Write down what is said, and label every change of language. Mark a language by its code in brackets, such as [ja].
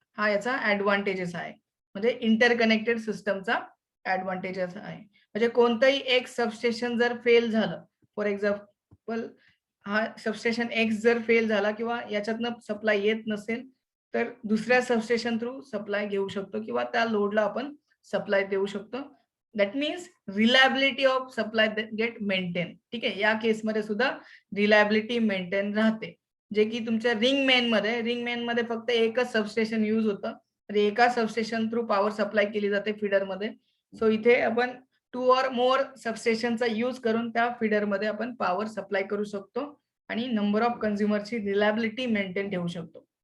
[mr] हा याचा ऍडव्हान्टेजेस आहे. म्हणजे इंटरकनेक्टेड सिस्टमचा ऍडव्हान्टेजेस आहे. म्हणजे कोणतंही एक सबस्टेशन जर फेल झालं, फॉर एक्झाम्पल हा सबस्टेशन एक्स जर फेल झाला किंवा याच्यातनं सप्लाय येत नसेल तर दुसऱ्या सबस्टेशन थ्रू सप्लाय घेऊ शकतो किंवा त्या लोडला आपण सप्लाय देऊ शकतो. [en] That means reliability of supply get maintain. [mr] ठीक आहे. या केसमध्ये सुद्धा रिलायबिलिटी मेंटेन राहते. जे की तुमच्या रिंग मेन मध्ये फक्त एकच सबस्टेशन यूज होतं. एका सबस्टेशन थ्रू पॉवर सप्लाय केली जाते फीडर मध्ये. सो इथे आपण 2 or more सबस्टेशनचा यूज करून त्या फीडर मध्ये आपण पॉवर सप्लाय करू शकतो आणि नंबर ऑफ कंझ्युमरची रिलायबिलिटी मेंटेन ठेवू शकतो.